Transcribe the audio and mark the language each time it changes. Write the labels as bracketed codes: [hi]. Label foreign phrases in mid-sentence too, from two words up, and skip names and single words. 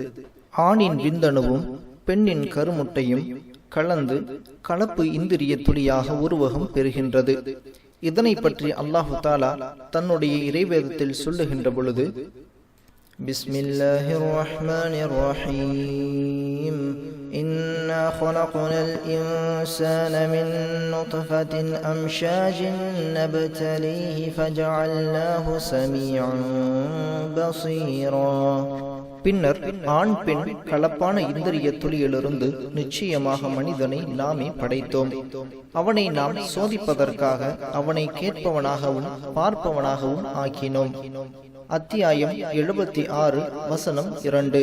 [ta] ஆணின் விந்தணுவும் பெண்ணின் கருமுட்டையும் கலந்து கலப்பு இந்திரிய துளியாக உருவகம் பெறுகின்றது. இதனை பற்றி அல்லாஹு தாலா தன்னுடைய இறைவேதத்தில் சொல்லுகின்ற பொழுது, [ar] بسم الله الرحمن الرحيم. இன்னா خلقنال إنسان من نطفة أمشاج نبتليه فجعلناه سميعا بصيرا. [ta] பின்னர் ஆண் பெண் கலப்பான இந்திரிய துளியிலிருந்து நிச்சயமாக மனிதனை நாமே படைத்தோம். அவனை நாம் சோதிப்பதற்காக அவனை கேட்பவனாகவும் பார்ப்பவனாகவும் ஆக்கினோம். அத்தியாயம் 76 வசனம் 2.